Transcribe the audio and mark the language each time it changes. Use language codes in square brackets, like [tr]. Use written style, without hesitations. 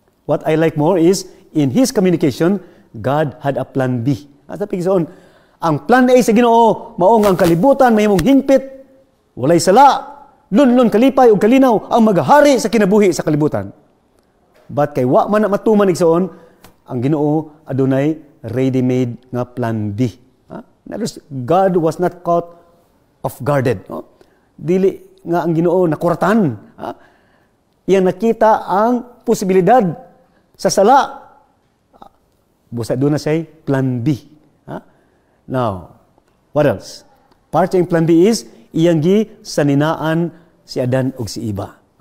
[en] What I like more is, in His communication, God had a plan B. [ceb] Sa pigsoon, ang plan A sa Ginoo, maong ang kalibutan, mahimong hingpit, walay sala, lunlun kalipay ug kalinaw, ang maghahari sa kinabuhi sa kalibutan. But kay wa man na matuman igsoon, ang Ginoo adunay ready-made nga plan B. [en] God was not caught off guarded. No? [ceb] Dili nga ang Ginoo nakuratan. Iyang nakita ang posibilidad sa sala. Busa doon na siya plan B. [en] Now, what else? [ceb] Part ng plan B is, iyang gi saninaan si Adan ug si Eva.